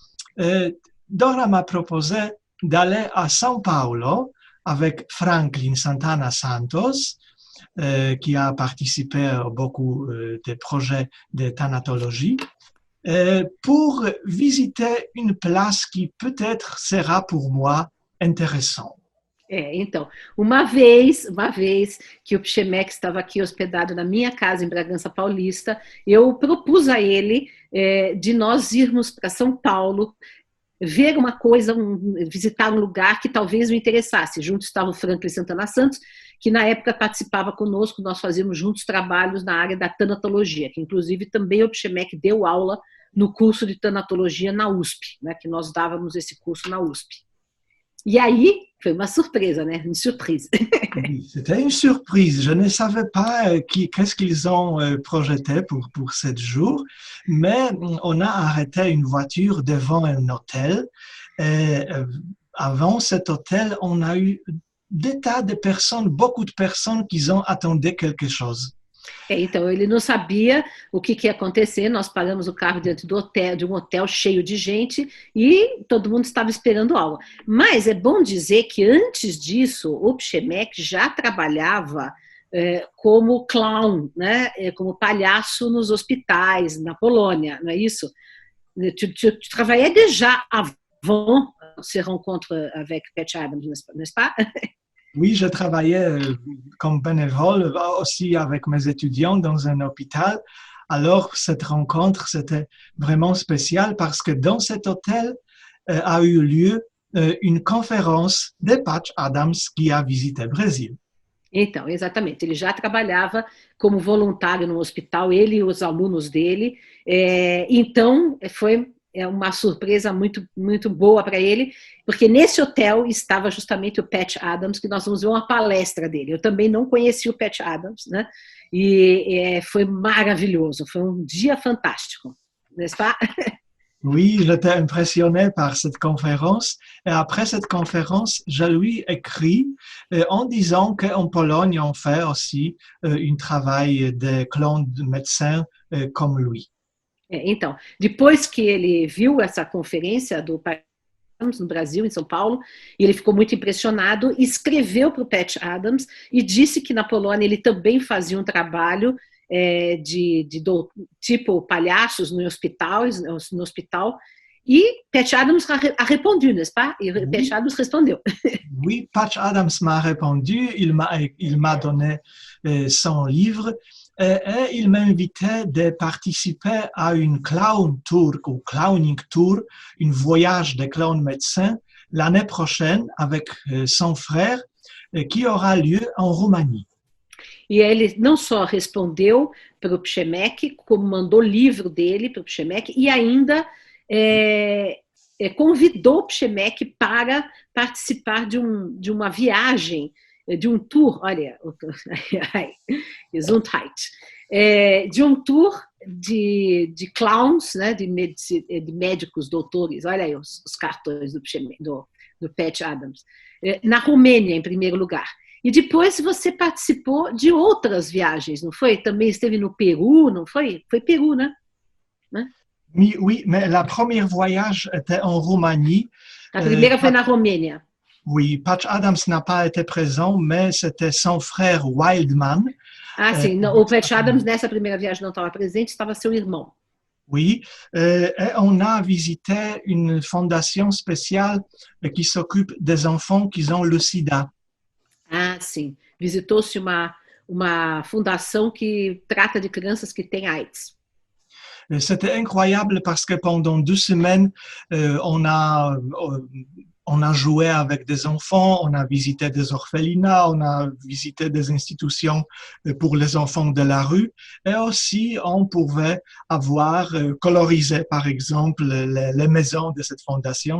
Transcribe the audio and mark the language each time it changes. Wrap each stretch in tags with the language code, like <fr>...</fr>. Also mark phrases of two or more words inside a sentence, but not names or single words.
<fr>Dora m'a proposé d'aller à São Paulo avec Franklin Santana Santos, qui a participé à beaucoup de projets de thanatologie, pour visiter une place qui peut-être sera pour moi intéressante.</fr> <pt>Então, uma vez que o Przemek estava aqui hospedado na minha casa em Bragança Paulista, eu propus a ele de nós irmos para São Paulo, ver uma coisa, visitar um lugar que talvez o interessasse. Junto estava o Franklin Santana Santos, que na época participava conosco, nós fazíamos juntos trabalhos na área da tanatologia, que inclusive também o Przemek deu aula no curso de tanatologia na USP, né, que nós dávamos esse curso na USP. E aí, foi uma surpresa, né?</pt> <fr>Une surprise. Oui, c'était une surprise. Je ne savais pas qu'est-ce qu'ils ont projeté pour 7 jours, mais on a arrêté une voiture devant un hôtel. Et avant cet hôtel, on a eu des tas de personnes, beaucoup de personnes qui ont attendu quelque chose.</fr> <pt>Então, ele não sabia o que ia acontecer, nós paramos o carro dentro do hotel, de um hotel cheio de gente e todo mundo estava esperando algo. Mas é bom dizer que antes disso, o Przemek já trabalhava como clown, né? Como palhaço nos hospitais, na Polônia, não é isso?</pt> <fr>Tu travaillais déjà avant ces rencontres avec Patch Adams, n'est-ce pas? Oui, je travaillais comme bénévole aussi avec mes étudiants dans un hôpital Alors, cette rencontre, c'était vraiment spécial parce que dans cet hôtel a eu lieu une conférence de Patch Adams qui a visité le Brésil.</fr> <pt>Então, exatamente. Ele já trabalhava como voluntário no hospital, ele e os alunos dele. Então, foi uma surpresa muito, muito boa para ele, porque nesse hotel estava justamente o Patch Adams, que nós vamos ver uma palestra dele. Eu também não conheci o Patch Adams, né? E foi maravilhoso, foi um dia fantástico,</pt> <fr>n'est-ce pas? Oui, j'étais impressionné par cette conférence. Et après cette conférence, je lui écris en disant qu'en Pologne, on fait aussi un travail de clone de médecins comme lui.</fr> <pt>Então, depois que ele viu essa conferência do Patch Adams no Brasil, em São Paulo, e ele ficou muito impressionado, escreveu para o Patch Adams e disse que na Polônia ele também fazia um trabalho tipo palhaços no hospital, e Patch Adams</pt> <fr>a répondu, n'est-ce pas?</fr> <pt>E</pt> <fr>Oui.</fr> <pt>Patch Adams respondeu.</pt> <fr>Oui, Patch Adams m'a répondu, il m'a donné son livre et il m'a invité de participer à une</fr> <en>clown tour</en> <fr>ou</fr> <en>clowning tour,</en> <fr>un voyage de clown médecin l'année prochaine avec son frère qui aura lieu en Roumanie.</fr> <pt>E ele não só respondeu para o Przemek, como mandou o livro dele para o Przemek, e ainda convidou o Przemek para participar de uma viagem, de um tour, olha, Gesundheit, de um tour de clowns, né, de médicos, doutores, olha aí os cartões do Patch Adams, na Romênia, em primeiro lugar. E depois você participou de outras viagens, não foi? Também esteve no Peru, não foi? Foi Peru, né?</pt> <fr>Oui, mais la première voyage était en Roumanie.</fr> <pt>A primeira foi na Romênia.</pt> <fr>Oui, Patch Adams n'a pas été présent, mais c'était son frère Wildman.</fr> <pt>Ah, sim. Não, o Patch Adams, nessa primeira viagem, não estava presente, estava seu irmão.</pt> <fr>Oui, et on a visité une fondation spéciale qui s'occupe des enfants qui ont le sida.</fr> <pt>Ah, sim. Visitou-se uma fundação que trata de crianças que têm AIDS.</pt> <fr>C'était incroyable parce que pendant 2 semaines, on a joué avec des enfants, on a visité des orphelinats, on a visité des institutions pour les enfants de la rue et aussi on pouvait avoir colorisé par exemple les maisons de cette fondation.</fr>